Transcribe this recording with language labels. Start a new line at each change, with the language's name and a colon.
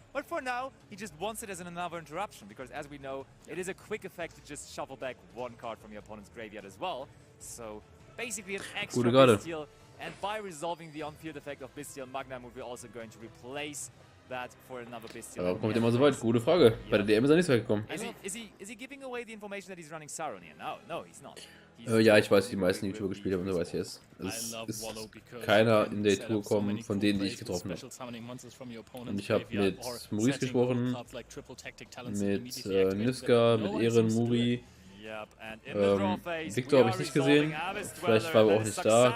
English: But for now, he just wants it as another interruption, because as we know, it is a quick effect to just shuffle back one card from your opponent's graveyard as well. So basically an extra Bestial, and by resolving the on-field effect of Bestial Magnamoot, we're also going to replace that for another Bestial.
German: Aber kommt immer so weit? Gute Frage. Bei der DM ist er nicht so weit gekommen.
English: Is he giving away the information that he's running Sauron here? No, he's not.
German: Ja, ich weiß, wie die meisten YouTuber gespielt haben unter YCS. Es ist keiner in der Tour gekommen, von denen, die ich getroffen habe. Und ich habe mit Maurice gesprochen, mit Niska, mit Ehren, Muri. Victor habe ich nicht gesehen. Vielleicht war er auch nicht da.